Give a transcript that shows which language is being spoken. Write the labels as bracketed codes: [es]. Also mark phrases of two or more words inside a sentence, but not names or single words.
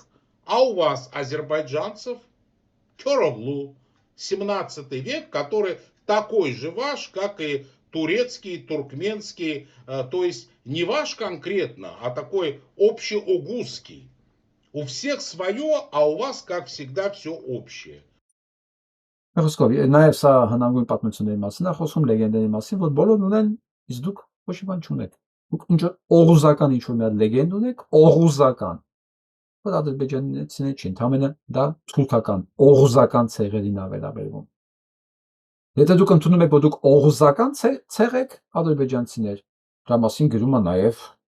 [ru] А у вас, азербайджанцев, Кёроглу, 17 век, который такой же ваш, как и турецкий, туркменский, то есть не ваш конкретно, а такой общеогузский. У всех свое, а у вас, как всегда, все общее. [hy] Խոսքով, նաև սա հնագույն պատմությունների մասին է խոսում, լեգենդների մասին, որ բոլորն ունեն, իսկ դուք ոչ մի բան չունեք։ Դուք ինչ օղուզական ինչ-որ մի հատ լեգենդ ունեք, օղուզական, որ ադրբեջանցիները չի, ընդհանրապես դա թուրքական, օղուզական ցեղերին ավելաբերվում։ Եթե դուք ընդունում եք, որ դուք օղուզական ցեղ եք, ադրբեջանցիներ, դրա մասին գրում է նաև